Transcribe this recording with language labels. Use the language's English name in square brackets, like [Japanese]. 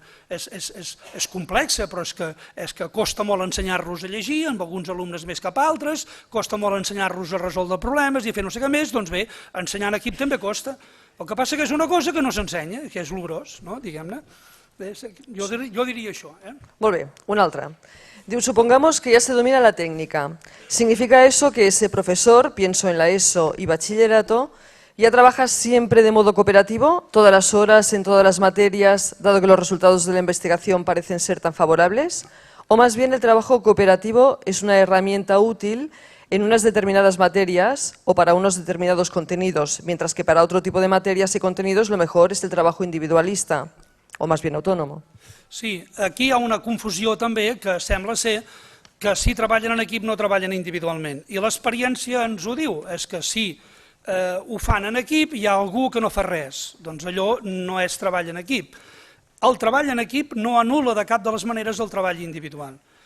[Catalan] És complexa, però és que costa molt ensenyar-los a llegir, amb alguns alumnes més cap a altres, costa molt ensenyar-los a resoldre problemes i a fer no sé què més, doncs bé, ensenyar en equip també costa. El que passa que és una cosa que no s'ensenya, que és el gros, no? Diguem-ne. Jo diria això. Molt bé, una altra. [Spanish] Diu, supongamos que ya se domina la técnica. ¿Significa eso que ese profesor, pienso en la ESO y bachillerato, ya trabaja siempre de modo cooperativo, todas las horas, en todas las materias, dado que los resultados de la investigación parecen ser tan favorables? ¿O más bien el trabajo cooperativo es una herramienta útil en unas determinadas materias o para unos determinados contenidos, mientras que para otro tipo de materias y contenidos lo mejor es el trabajo individualista, o más bien autónomo? [Catalan] Sí, aquí hi ha una confusió també que sembla ser que si treballen en equip no treballen individualment. I l'experiència ens ho diu, és que si ho fan en equip hi ha algú que no fa res, doncs allò no és treball en equip. El treball en equip no anul·la de cap de les maneres el treball individual.